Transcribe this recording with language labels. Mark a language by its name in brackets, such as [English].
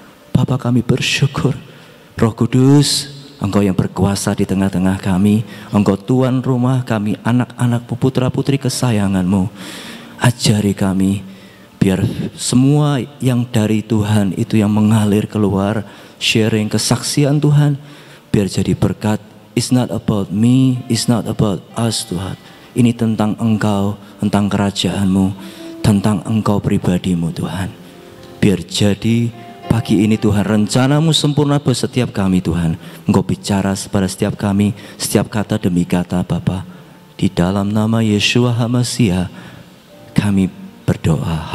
[Indonesian] Bapa, kami bersyukur, Roh Kudus, Engkau yang berkuasa di tengah-tengah kami. Engkau Tuan rumah kami, anak-anak-Mu, putra-putri kesayangan-Mu. Ajari kami, biar semua yang dari Tuhan itu yang mengalir keluar, sharing kesaksian Tuhan, biar jadi berkat. [English] It's not about me, it's not about us [Indonesian] Tuhan. Ini tentang Engkau, tentang kerajaan-Mu, tentang Engkau pribadi-Mu Tuhan. Biar jadi pagi ini Tuhan, rencana-Mu sempurna buat setiap kami Tuhan. Engkau bicara kepada setiap kami, setiap kata demi kata Bapa. Di dalam nama Yeshua HaMasyiah kami berdoa.